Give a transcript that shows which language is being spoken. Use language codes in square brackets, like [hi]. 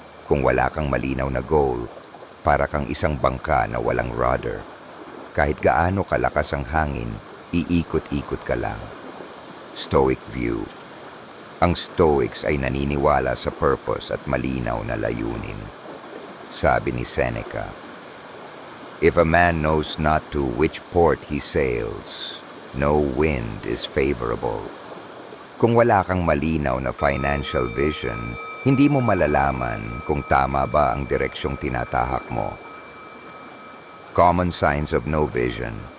[tl] Kung wala kang malinaw na goal, para kang isang bangka na walang rudder. Kahit gaano kalakas ang hangin, iikot-ikot ka lang. [en] Stoic view. [tl] Ang Stoics ay naniniwala sa purpose at malinaw na layunin. [en] Sabi ni Seneca, "If a man knows not to which port he sails, no wind is favorable." [tl] Kung wala kang malinaw na financial vision, hindi mo malalaman kung tama ba ang direksyong tinatahak mo. [en] Common signs of no vision.